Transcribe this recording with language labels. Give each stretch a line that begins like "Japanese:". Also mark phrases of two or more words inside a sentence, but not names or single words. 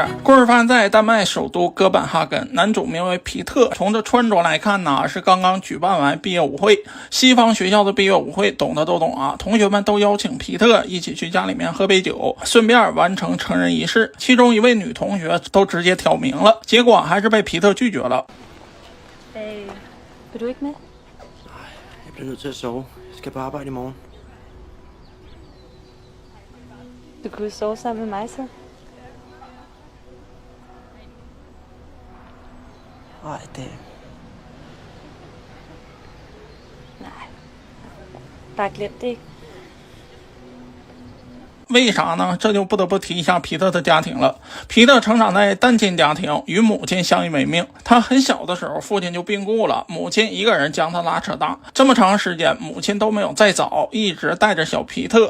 Chinese: 故事发生在丹麦首都哥本哈根，男主名为皮特。从这穿着来看呢，是刚刚举办完毕业舞会。西方学校的毕业舞会懂的都懂啊，同学们都邀请皮特一起去家里面喝杯酒，顺便完成成人仪式。其中一位女同学都直接挑明了，结果还是被皮特拒绝了。
Danish: Vil du ikke med? Nej, jeg bliver nødt til at sove. Jeg skal på arbejde i morgen. Du kunne sove sammen med mig så. Nej, det... Nej. Bare glem det ikke.
Chinese: 为啥呢？这就不得不提一下皮特的家庭了。皮特成长在单亲家庭，与母亲相依为命。他很小的时候，父亲就病故了，母亲一个人将他拉扯大。这么长时间，母亲都没有再找，一直带着小皮特。